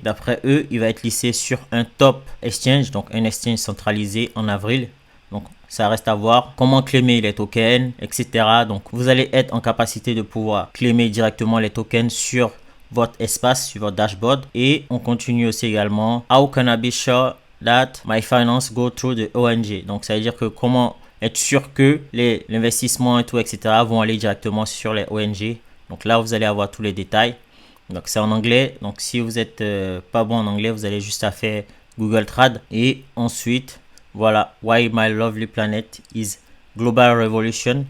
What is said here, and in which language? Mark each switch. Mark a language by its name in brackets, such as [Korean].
[French] D'après eux, il va être listé sur un top exchange, donc un exchange centralisé en avril. Donc, ça reste à voir comment claimer les tokens, etc. Donc, vous allez être en capacité de pouvoir claimer directement les tokens sur votre espace, sur votre dashboard. Et on continue aussi également. [English] How can I be sure that my finance go through the ONG? [French] Donc, ça veut dire que comment être sûr que les investissements et tout, etc. vont aller directement sur les ONG. Donc là, vous allez avoir tous les détails. Donc, c'est en anglais. Donc, si vous n'êtes pas bon en anglais, vous allez juste à faire Google Trad. Et ensuite, voilà, [English] Why My Lovely Planet is Global Revolution.